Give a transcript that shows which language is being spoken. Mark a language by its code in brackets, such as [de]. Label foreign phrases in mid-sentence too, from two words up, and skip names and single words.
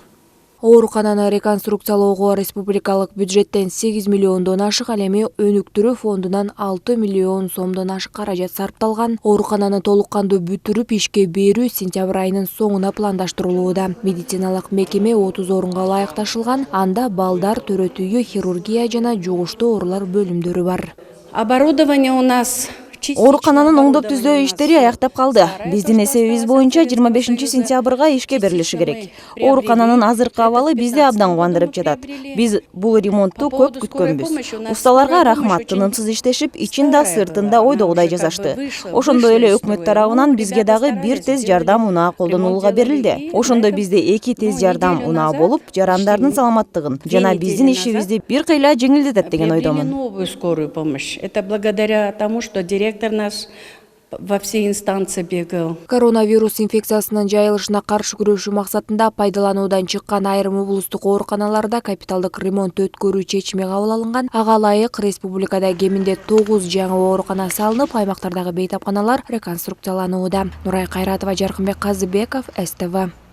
[ky] Оорукананы реконструкциялоого республикалык бюджеттен 8 миллиондон ашык, ал эми өнүктүрүү фондунан 6 миллион сомдон ашык каражат сарпталган. Оорукананы толук кандуу бүтүрүп ишке берүү сентябрь айынын соңуна пландаштырылууда. Медициналык мекеме 30 орунга ылайыкташылган, анда балдар, төрөтүйү, хирургия жана жугуштуу оорулар бөлүмдөрү бар. [ru] Оборудование у нас [ky] Оорукананын оңдоп түздөө иштери аяктап калды. Биздин эсебибиз боюнча 25-сентябрга ишке берилиши керек. Оорукананын азыркы абалы бизди абдан кубандырып жатат. Биз бул ремонтту көп күткөнбүз. Усталарга рахмат, тынымсыз иштешип, ичин да сыртын да ойдогудай жасашты. Ошондой эле өкмөт тарабынан бизге дагы бир тез жардам унаа колдонулууга берилди. Ошондо бизде 2 тез жардам унаа болуп, жарандардын саламаттыгын жана биздин ишибизди бир кыйла жеңилдетет деген ойдомун. [ru] новую скорую помощь. Это благодаря тому, что директор наш во все инстанции бегал. [ky] Коронавирус инфекциясынын жайылышына каршы күрөшүү максатында пайдалануудан чыккан айрым облустук ооруканаларда капиталдык ремонт өткөрүү чечими кабыл алынган. Ага ылайык республикада кеминде 9 жаңы оорукана салынып, аймактардагы бейтапканалар реконструкцияланууда. Нурай Кайратова, Жаркынбек Казыбеков, СТВ.